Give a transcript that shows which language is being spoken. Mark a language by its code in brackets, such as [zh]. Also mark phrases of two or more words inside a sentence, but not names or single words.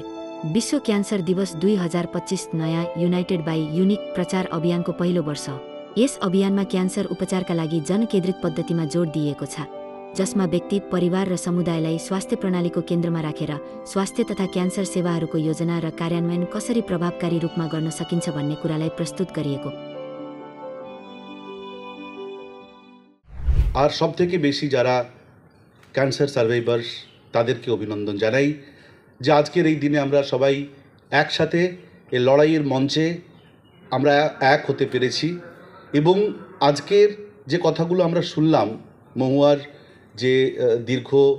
[ne] विश्व क्यान्सर दिवस 2025 नयाँ युनाइटेड बाई युनिक प्रचार अभियानको पहिलो वर्ष। यस अभियानमा क्यान्सर उपचारका लागि जनकेन्द्रित पद्धतिमा जोड दिइएको छ, जसमा व्यक्ति, परिवार र समुदायलाई स्वास्थ्य प्रणालीको केन्द्रमा राखेर स्वास्थ्य तथा क्यान्सर सेवाहरूको योजना र कार्यान्वयन कसरी प्रभावकारी रूपमा गर्न सकिन्छ भन्ने कुरालाई प्रस्तुत गरिएको। [bn] আর সবথেকে বেশি যারা [en] cancer survivors [bn] তাদেরকে অভিনন্দন জানাই যে আজকের এই দিনে আমরা সবাই একসাথে এই লড়াইয়ের মঞ্চে আমরা এক হতে পেরেছি এবং আজকের যে কথাগুলো আমরা শুনলাম মহুয়ার যে দীর্ঘ